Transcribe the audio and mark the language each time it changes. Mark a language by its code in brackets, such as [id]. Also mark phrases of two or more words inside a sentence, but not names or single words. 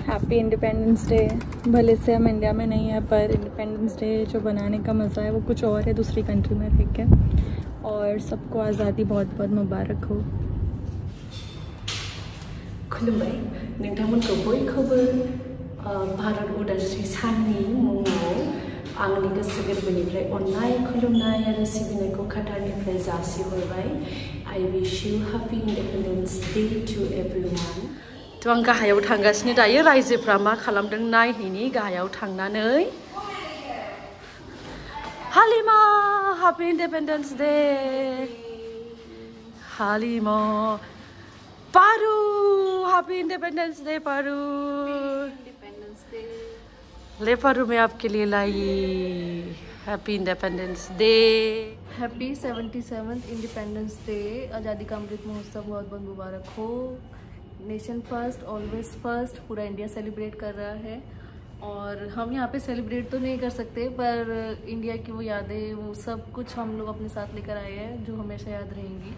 [en] Happy Independence Day. [hi] भले से हम इंडिया में नहीं है, पर [en] Independence Day [hi] जो बनाने का मज़ा है वो कुछ और है दूसरी कंट्री में रह के। और सबको आज़ादी बहुत बहुत मुबारक हो। [brx] खुलुमबाय नोंथांमोनखौ बयखौबो भारत उदांस्रि साननि मुङाव आंनि गोसो गोरबोनिफ्राय अननाय खुलुमनाय आरो सिबिनायखौ काटारनिफ्राय जासिहरबाय। [en] I wish you happy Independence Day to everyone। [brx] थ' आं गाहायाव थांगासिनो दायो, रायजोफ्रा मा खालामदों नायहैनि गाहायाव थांनानै। [en] हालिमा Happy Independence Day। हालिमा पारू Happy Independence Day पारू। Independence Day। [hi] ले पारू मैं आपके लिए लाई [en] Happy Independence Day। Happy 77th Independence Day. [hi] आज़ादी का अमृत महोत्सव बहुत बहुत मुबारक हो। [en] Nation first always first [hi] पूरा इंडिया सेलिब्रेट कर रहा है और हम यहाँ पे सेलिब्रेट तो नहीं कर सकते, पर इंडिया की वो यादें वो सब कुछ हम लोग अपने साथ लेकर आए हैं जो हमेशा याद रहेंगी।